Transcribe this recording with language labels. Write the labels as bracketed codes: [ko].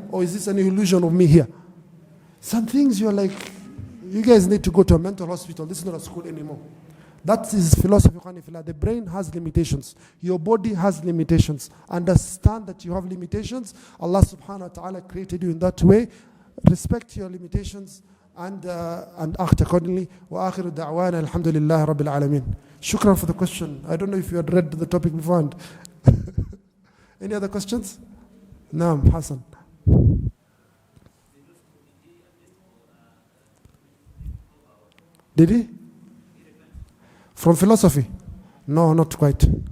[en] Or is this an illusion of me here? Some things you're like, you guys need to go to a mental hospital. This is not a school anymore. That is philosophy. The brain has limitations. Your body has limitations. Understand that you have limitations. Allah subhanahu wa ta'ala created you in that way. Respect your limitations and act accordingly. [ar] وآخر دعوانا الحمد لله رب العالمين. [en] Shukran for the question. I don't know if you had read the topic beforehand. Any other questions? Naam, Hassan. Did he? From philosophy? No, not quite.